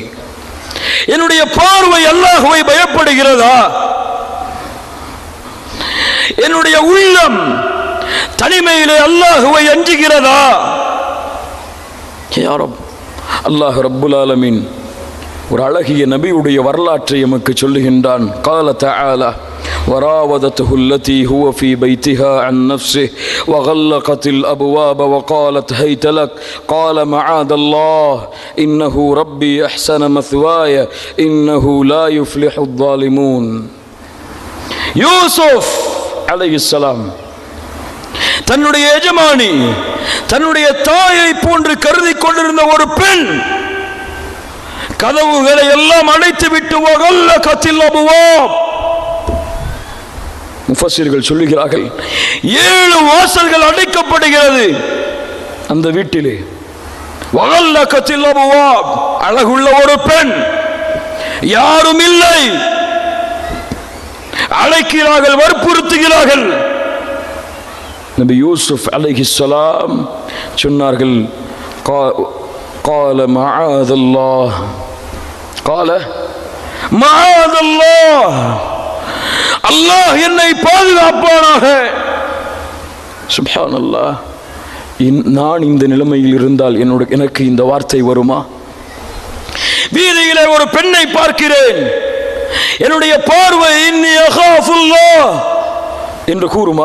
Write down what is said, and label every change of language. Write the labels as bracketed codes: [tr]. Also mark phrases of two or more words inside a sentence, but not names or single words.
[ta] என்னுடைய பார்வை அல்லாஹ்வை பயப்படுகிறதா? என்னுடைய உள்ளம் தனிமையிலே அல்லாஹ்வை அஞ்சுகிறதா? [ar] يا رب, [ta] அல்லாஹ் [ar] رب العالمين [ta] ஒரு அழகிய நபியுடைய வரலாற்றை எமக்கு சொல்லுகின்றான். [ar] قال تعالى وراودته التي هو في بيتها عن نفسه وغلقت الأبواب وقالت هيت لك قال معاذ الله إنه ربي أحسن مثواي إنه لا يفلح الظالمون. [ta] யூசுப் அலைஹிஸ்ஸலாம் தன்னுடைய எஜமானி, தன்னுடைய தாயை போன்று கருதி கொண்டிருந்த ஒரு பெண் கதவுகளை எல்லாம் அடைத்துவிட்டு [ar] وغلقت الأبواب, [ta] முஃபஸ்ஸிர்கள் சொல்லுகிறார்கள் 7 வாசல்கள் அடைக்கப்படுகிறது அந்த வீட்டிலே. [ar] وغلقت الأبواب, [ta] அழகுள்ள ஒரு பெண், யாரும் இல்லை, அழைக்கிறார்கள், வற்புறுத்துகிறார்கள். நபி யூசுப் அலைஹிஸ்ஸலாம் சொன்னார்கள், [ar] قال معاذ الله قال معاذ الله, [ta] அல்லாஹ் என்னை பாதுகாப்பானாக. சுப்ஹானல்லாஹ், நான் இந்த நிலைமையில் இருந்தால் எனக்கு இந்த வார்த்தை வருமா? வீதியிலே ஒரு பெண்ணை பார்க்கிறேன், என்னுடைய பார்வை [ar] إني أخاف الله [ta] என்று கூறுமா?